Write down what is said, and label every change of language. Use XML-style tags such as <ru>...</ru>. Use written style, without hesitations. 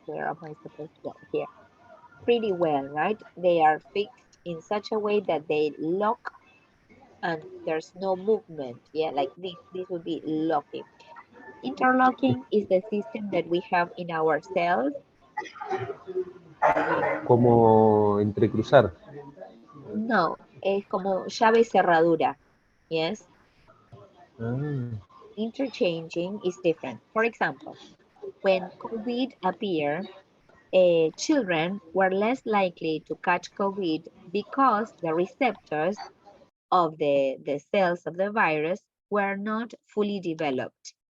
<en>Where am I supposed to go? Here. Pretty well, right? They are fixed in such a way that they lock and there's no movement. Yeah, like this would be locking. Interlocking is the system that we have in our cells.</en> <es>como entrecruzar. No, es como llave cerradura.</es> <en>Yes, Ah, interchanging is different. For example, when COVID appeared, children were less likely to catch COVID because the receptors of the cells of the virus were not fully developed.</en>